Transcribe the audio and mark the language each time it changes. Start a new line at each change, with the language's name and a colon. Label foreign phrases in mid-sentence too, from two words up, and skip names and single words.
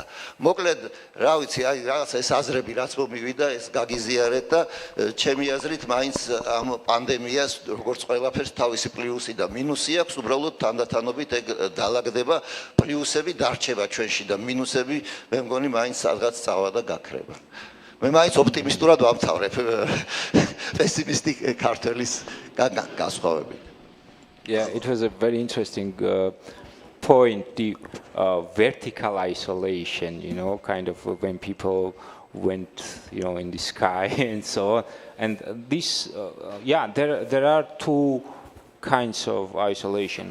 Georgian: მოკლედ, რა ვიცი, აი რაღაცა ეს აზრები რაც მომივიდა, ეს გაგიზიარეთ და ჩემი აზრით მაინც ამ პანდემიას როგორც ყველაფერს თავისი პლუსი და მინუსი აქვს, უბრალოდ თანდათანობით ეგ დაალაგდება, პლუსები დარჩება ჩვენში და მინუსები მე მგონი მაინც სადღაც წავა და გაქრება. მე მაინც ოპტიმისტურად ვამთავრებ პესიმისტი ქართველის განსხვავებით.
English: Yeah, it was a very interesting point, the vertical isolation, kind of when people went, in the sky and so on. And this, there are two kinds of isolation.